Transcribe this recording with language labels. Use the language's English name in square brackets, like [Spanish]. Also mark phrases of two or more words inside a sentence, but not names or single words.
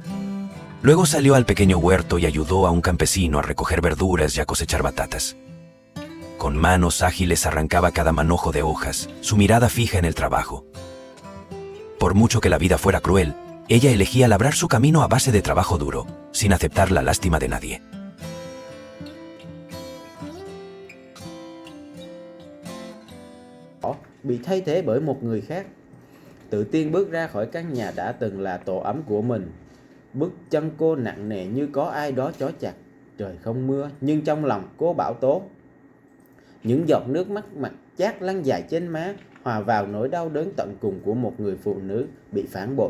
[Spanish] Luego salió al pequeño huerto y ayudó a un campesino a recoger verduras y a cosechar batatas. Con manos ágiles arrancaba cada manojo de hojas, su mirada fija en el trabajo. Por mucho que la vida fuera cruel, ella elegía labrar su camino a base de trabajo duro, sin aceptar la lástima de nadie. [Vietnamese] Bị thay thế bởi một người khác. Tự tin bước ra khỏi căn nhà đã từng là tổ ấm của mình. Bước chân cô nặng nề như có ai đó trói chặt. Trời không mưa, nhưng trong lòng cô bão tố. Những giọt nước mắt mặt chát lăn dài trên má, hòa vào nỗi đau đớn tận cùng của một người phụ nữ bị phản bội.